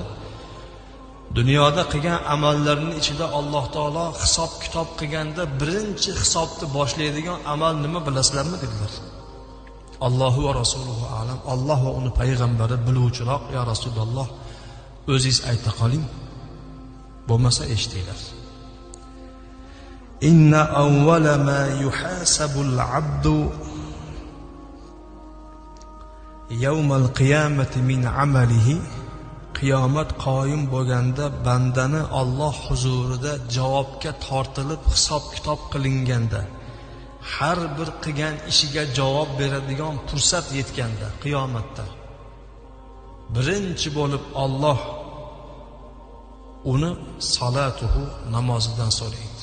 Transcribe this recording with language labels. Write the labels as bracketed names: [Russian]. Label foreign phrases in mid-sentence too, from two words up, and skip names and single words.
[Uzbek] Dunyoda qilgan amallarning ichida Alloh taolo hisob kitob qilganda birinchi hisobni boshlaydigan amal nima bilasizlarmi dedilar. [Arabic] الله ورسوله أعلم, [Uzbek] Alloh va uni payg'ambari biluvchiroq. [Arabic] يا رسول الله, [Uzbek] o'zingiz ayta qoling, bo'lmasa eshitinglar. [Arabic] إن أول ما يحاسب به العبد يوم القيامة من عمله. [Uzbek] Qiyomat qoyim bo'lganda bandani Alloh huzurida javobga tortilib hisob kitob qilinganda, har bir qilgan ishiga javob beradigan fursat yetganda, qiyomatda birinchi bo'lib Alloh uni salatuhu, namozidan so'raydi.